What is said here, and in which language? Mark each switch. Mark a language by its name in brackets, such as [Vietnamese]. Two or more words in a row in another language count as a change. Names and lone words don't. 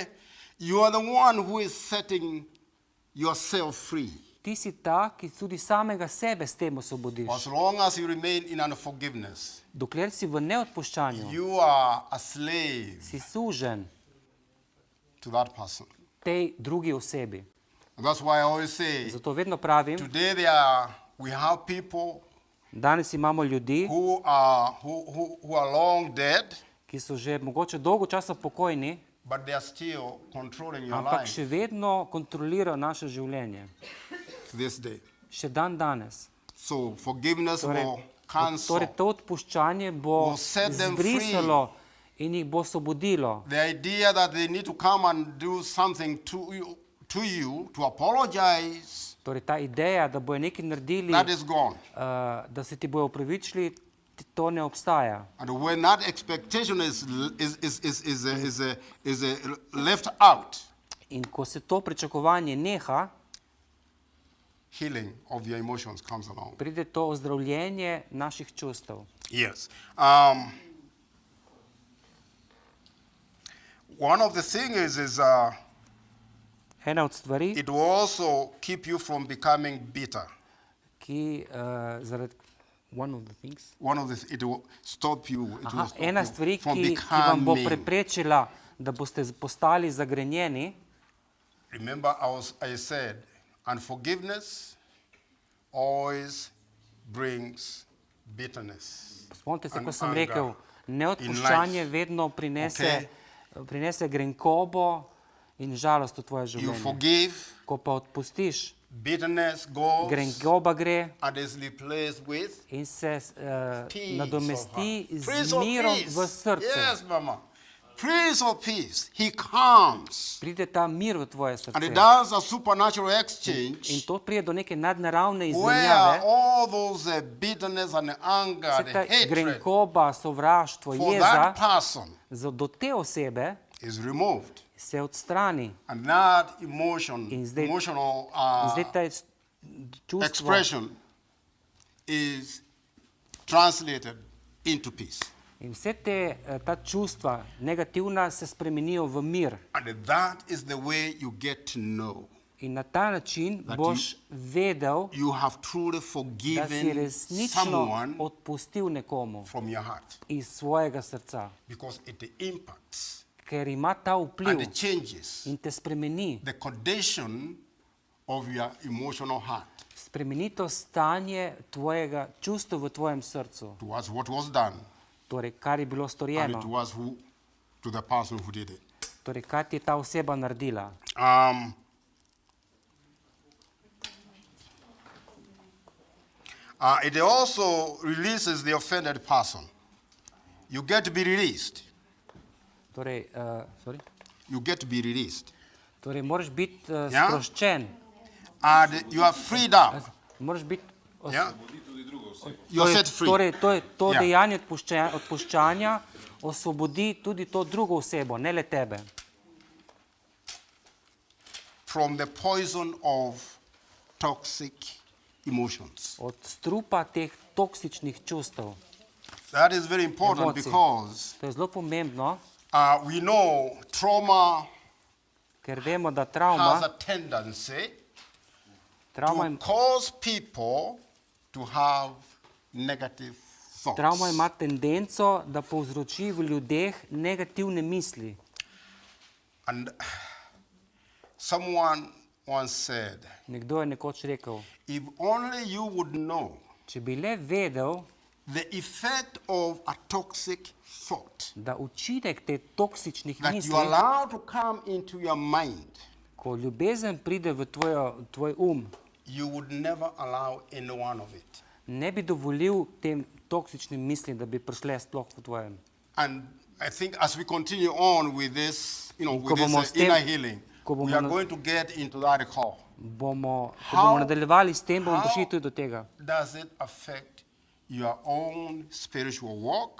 [English] You are the one who is setting yourself free. [Slovenian] Ti si ta, ki tudi samega sebe s tem osvobodiš. [English] As long as you remain in unforgiveness, [Slovenian] Dokler si v neodpuščanju, [English] you are a slave [Slovenian] si sužen [English] to that person. [Slovenian] tej drugi osebi. [English] And that's why I always say, [Slovenian] Zato vedno pravim, [English] today we have people [Slovenian] danes imamo ljudi, [English] who are long dead, [Slovenian] ki so že mogoče dolgo časa pokojni, [English] but they are still controlling your [Slovenian] ampak [English] life [Slovenian] še vedno kontrolirajo naše življenje. [English] to this day. [Slovenian] Še dan danes. [English] So forgiveness [Slovenian] Torej, [English] will cancel [Slovenian] torej to odpuščanje bo [English] will set them [Slovenian] zbrisalo in jih bo osvobodilo. [English] the idea that they need to come and do something to you to apologize. [Slovenian] Torej ta ideja, da bojo nekaj naredili, [English] That is gone. [Slovenian] da se ti bojo opravičili, to ne obstaja. [English] And when that expectation is left out, [Slovenian] In ko se to pričakovanje neha, [English] healing of your emotions comes along. [Slovenian] pride to ozdravljenje naših čustev. [English] Yes. One of the things is [Slovenian] Ena od stvari, [English] it will also keep you from becoming bitter. [Slovenian] ki zaradi [English] one of the things. It will stop you. It will stop [Slovenian] Ena [English] you [Slovenian] stvari, [English] from [Slovenian] ki vam bo [English] becoming. [Slovenian] preprečila, da boste postali zagrenjeni. [English] Remember, I said, unforgiveness always brings bitterness. [Slovenian] Spomnite se, [English] and [Slovenian] ko sem [English] anger [Slovenian] rekel, in neodpuščanje [English] life. [Slovenian] vedno [English] Okay. [Slovenian] prinese grenkobo in žalost v tvoje [English] You [Slovenian] življenje. [English] forgive, [Slovenian] Ko pa odpustiš, [English] bitterness goes [Slovenian] grenkoba gre [English] and is replaced with [Slovenian] in se [English] peace [Slovenian] nadomesti [English] of heart. [Slovenian] z [English] Prince of [Slovenian] mirom [English] peace. [Slovenian] v srce. [English] Yes, Mama. Prince of peace. He comes [Slovenian] Pride ta mir v tvoje [English] and he [Slovenian] srce. [English] does a supernatural [Slovenian] In [English] exchange [Slovenian] to pride do neke nadnaravne [English] where [Slovenian] izmenjave. [English] all those bitterness and anger, [Slovenian] Vse [English] the [Slovenian] ta [English] hatred [Slovenian] grenkoba, sovraštvo, [English] for [Slovenian] jeza [English] that person [Slovenian] do te osebe [English] is removed. [Slovenian] se odstrani. [English] And that emotional [Slovenian] In zdaj ta čustvo [English] expression is translated into peace. [Slovenian] in vse ta čustva negativna se spremenijo v mir. [English] And that is the way you get to know [Slovenian] In na ta način [English] That [Slovenian] boš vedel, [English] you have truly [Slovenian] da si [English] forgiven [Slovenian] resnično [English] someone [Slovenian] odpustil nekomu [English] from your heart. [Slovenian] iz svojega srca. [English] Because it impacts [Slovenian] Ker ima ta vpliv [English] and it changes [Slovenian] in te spremeni. [English] the condition of your emotional heart [Slovenian] Spremeni to stanje tvojega čustva v tvojem srcu. [English] towards what was done [Slovenian] Torej, kar je bilo [English] and [Slovenian] storjeno. [English] to the person who did it. [Slovenian] Torej, kaj ti je ta oseba naredila. [English] It also releases the offended person. You get to be released. [Slovenian] Torej, sorry? [English] You get to be released. [Slovenian] Torej, moraš biti Ja. sproščen. [English] And you are freed up. [Slovenian] Moraš biti [English] Yeah? You are set free. [Slovenian] Torej, to Ja. dejanje odpuščanja osvobodi tudi to drugo osebo, ne le tebe. [English] From the poison of toxic emotions. [Slovenian] Od strupa teh toksičnih čustev. [English] That is very important [Slovenian] Emocij. [English] because [Slovenian] To je zelo pomembno, [English] we know trauma [Slovenian] ker vemo, da [English] has a [Slovenian] travma [English] tendency [Slovenian] Travma, [English] to cause people to have negative thoughts. [Slovenian] travma ima tendenco, da povzroči v ljudeh negativne misli. [English] And someone once said, [Slovenian] Nekdo je nekoč rekel, [English] if only you would know [Slovenian] če bi le vedel, [English] the effect of a toxic thought [Slovenian] da učinek te toksičnih [English] that you [Slovenian] misli, [English] allow to come into your mind, [Slovenian] ko ljubezen pride v tvoj [English] you would never allow any one of it. [Slovenian] ne bi dovolil tem toksičnim mislim, da bi prišle sploh v tvojem. [English] And I think as we continue on with this, [Slovenian] Ko [English] with [Slovenian] bomo [English] this [Slovenian] s tem- [English] inner healing, [Slovenian] ko bomo [English] we are [Slovenian] na- [English] going to get into that call. [Slovenian] Ko bomo [English] How- [Slovenian] nadaljevali s tem, bomo [English] how [Slovenian] prišli tudi do tega. [English] does it affect your own spiritual walk?